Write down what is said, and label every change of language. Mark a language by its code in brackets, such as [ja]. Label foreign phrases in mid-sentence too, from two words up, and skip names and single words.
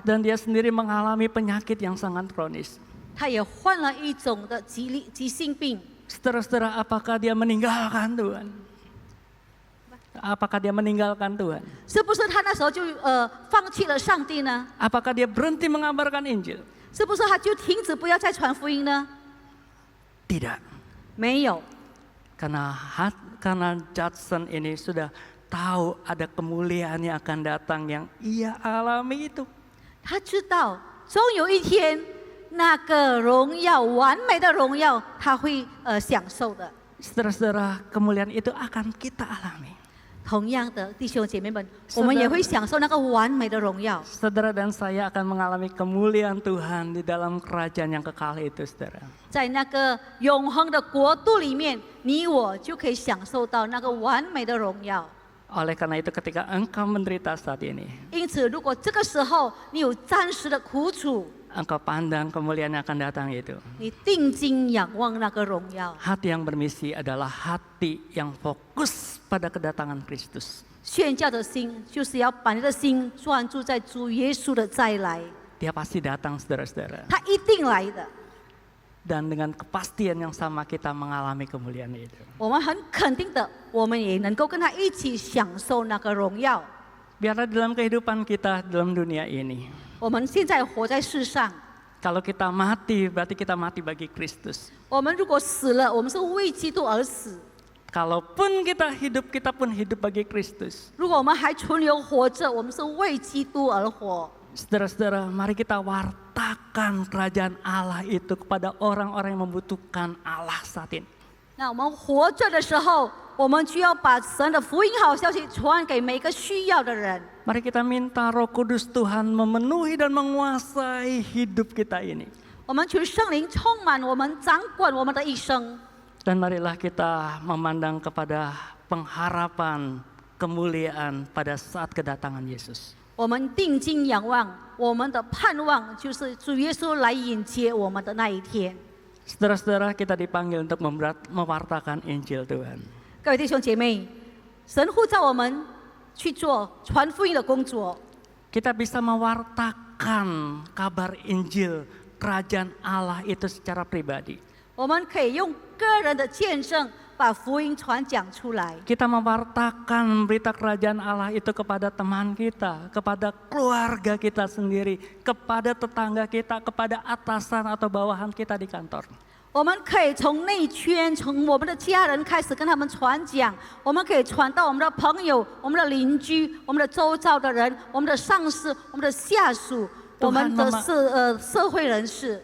[id] Dan dia sendiri mengalami penyakit yang sangat kronis. [zh] 他也患了一种的急性病。 [id] Saudara-saudara, apakah dia meninggalkan Tuhan? Apakah dia meninggalkan Tuhan? [zh] 是不是他那时候就放弃了上帝呢？ [id] Apakah dia berhenti mengabarkan Injil? [zh] 是不是他就停止不要再传福音呢？ [id] Tidak. [zh] 没有， [id] Karena Judson ini sudah tahu ada kemuliaan yang akan datang yang ia alami itu. [zh] 他知道终有一天那个荣耀完美的荣耀他会享受的。 [id] Saudara-saudara, kemuliaan itu akan kita alami. [zh] 同样的，弟兄姐妹们，我们也会享受那个完美的荣耀。 [id] Saudara dan saya akan mengalami kemuliaan Tuhan di dalam kerajaan yang kekal itu, saudara. [zh] 在那个永恒的国度里面，你我就可以享受到那个完美的荣耀。 [id] Oleh karena itu ketika engkau menderita saat ini, [zh] 因此，如果这个时候你有暂时的苦楚， [id] engkau pandang kemuliaan yang akan datang itu. [zh] 你定睛仰望那个荣耀。 [id] Hati yang bermisi adalah hati yang fokus pada kedatangan Kristus. [zh] 宣教的心，就是要把你的心专注在主耶稣的再来， [id] Dia pasti datang, saudara-saudara. [zh] 他一定来的。 [id] Dan dengan kepastian yang sama kita mengalami kemuliaan itu. [zh] 我们很肯定的，我们也能够跟他一起享受那个荣耀。 [id] Biarlah dalam kehidupan kita dalam dunia ini, [zh] 我们现在活在世上， [id] kalau kita mati berarti kita mati bagi Kristus. [zh] 我们如果死了，我们是为基督而死； [id] Kalaupun kita hidup, kita pun hidup bagi Kristus. [zh] 如果我们还存留活着，我们是为基督而活。 [id] Saudara-saudara, mari kita wartakan kerajaan Allah itu kepada orang-orang yang membutuhkan Allah saat ini. [zh] 那我们活着的时候，我们就要把神的福音好消息传给每个需要的人。 [id] Mari kita minta Roh Kudus Tuhan memenuhi dan menguasai hidup kita ini. [zh] 我们求圣灵充满我们，掌管我们的一生。 [id] Dan marilah kita memandang kepada pengharapan kemuliaan pada saat kedatangan Yesus. [zh] 我们定睛仰望，我们的盼望就是主耶稣来迎接我们的那一天。 [id] Saudara-saudara, kita dipanggil untuk mewartakan Injil Tuhan. [zh] 各位弟兄姐妹，神呼召我们去做传福音的工作。 [id] Kita bisa mewartakan kabar Injil kerajaan Allah itu secara pribadi. [zh] 我们可以用个人的见证把福音传讲出来。 [id] Kita mewartakan berita kerajaan Allah itu kepada teman kita, kepada keluarga kita sendiri, kepada tetangga kita, kepada atasan atau bawahan kita di kantor. [zh] 我们可以从内圈，从我们的家人开始跟他们传讲，我们可以传到我们的朋友、我们的邻居、我们的周遭的人、我们的上司、我们的下属、我们的社会人士。